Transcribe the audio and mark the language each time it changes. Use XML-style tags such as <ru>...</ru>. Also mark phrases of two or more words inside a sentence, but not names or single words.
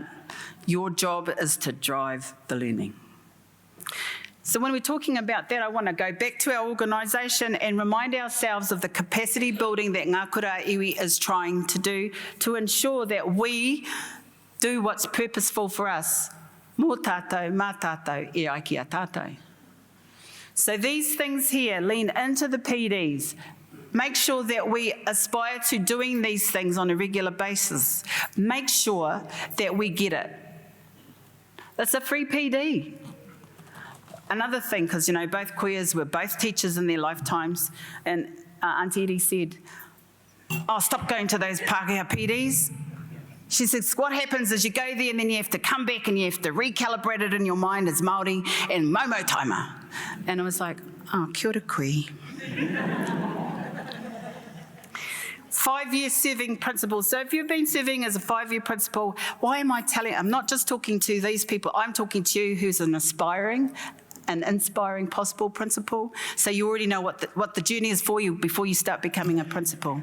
<en>Your job is to drive the learning. So when we're talking about that, I want to go back to our organisation and remind ourselves of the capacity building that Ngā Kura iwi is trying to do to ensure that we do what's purposeful for us.</en> <mi>Mō tātou, mā tātou, e ai ki a tātou.</mi> <en>So these things here lean into the PDs. Make sure that we aspire to doing these things on a regular basis. Make sure that we get it. That's a free PD. Another thing, because you know, both kuias were both teachers in their lifetimes, and Auntie Edie said, "Oh, stop going to those Pākehā PDs." She says, what happens is you go there and then you have to come back and you have to recalibrate it in your mind as Māori and</en> <mi>momo taima.</mi> <en>And I was like,</en> <mi>oh, kia ora koe.</mi> <en>5-year serving principals. So if you've been serving as a 5-year principal, why am I telling? I'm not just talking to these people. I'm talking to you who's an inspiring possible principal. So you already know what the journey is for you before you start becoming a principal.</en>